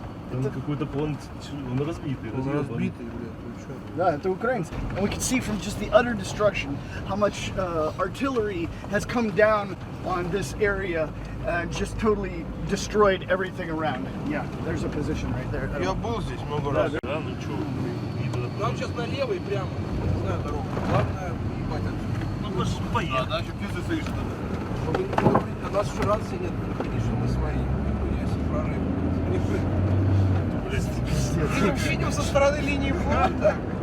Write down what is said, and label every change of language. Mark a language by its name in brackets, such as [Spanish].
[Russian] Там какой-то план, он разбитый. Он разбитый, блядь, ну что? Да, это украинцы. [English] And we can see from just the utter destruction how much artillery has come down on this area and just totally destroyed everything around. Yeah, there's a position right there. [Russian] Я был здесь много раз. Да, ну чё, Нам сейчас налево и прямо. Не знаю дорогу. Главное, ебать отсюда. ну мы же поехали. Дальше пизды стоишь тогда. У нас еще рации нет, конечно, мы свои. Нихуя себе прорыв. Видим со стороны линии фронта.